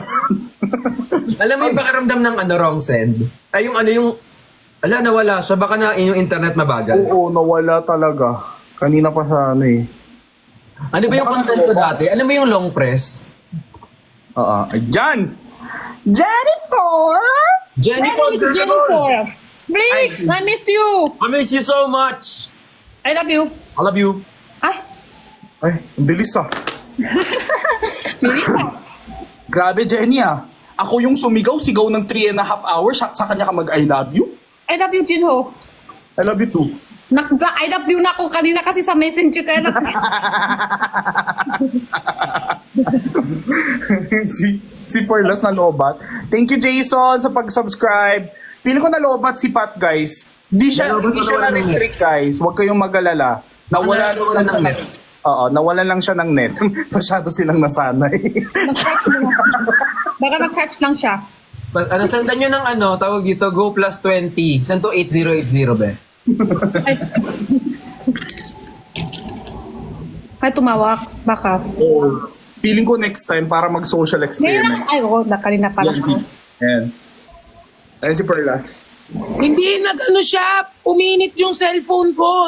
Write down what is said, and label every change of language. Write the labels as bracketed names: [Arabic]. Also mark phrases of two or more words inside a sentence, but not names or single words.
[Filipino] Alam mo yung pakiramdam ng [English] wrong send? [Filipino] Ay, nawala siya. Baka na yung internet mabagal. Oo, nawala talaga. Kanina pa sa Ano ba yung content ko dati? Alam mo yung [English] long press? [Filipino] Ayan! Jennifer! [English] Jennifer! Please, I miss you! I miss you so much! I love you. I love you. [Filipino] Ay, Ang bilis bilis na. Grabe, Jenny Ako yung sigaw ng 3.5 hours sa kanya ka mag- [English] I love you. I love you, Jinho. I love you too. I love you [Filipino] na ako kanina kasi sa messenger kaya si Perlas na lobat. [English] Thank you, [Filipino] Jason, sa pag-subscribe. Feeling ko na lobat si Pat, guys. Hindi siya na-restrict, guys. Huwag kayong mag-alala. Nawalan lang ng net. Nawalan lang siya ng net. Masyado silang nasanay. Baka nag-charge lang siya. Sendan nyo ng tawag dito, [English] Go plus 20. Send to 8080, be. [Filipino] Ay, tumawak. Baka. Feeling ko [English] next time [Filipino] para mag- [English] social experiment. [Filipino] Ay, kanina pala. Ayan. Ayan si Perla. Hindi, siya, uminit yung cellphone ko.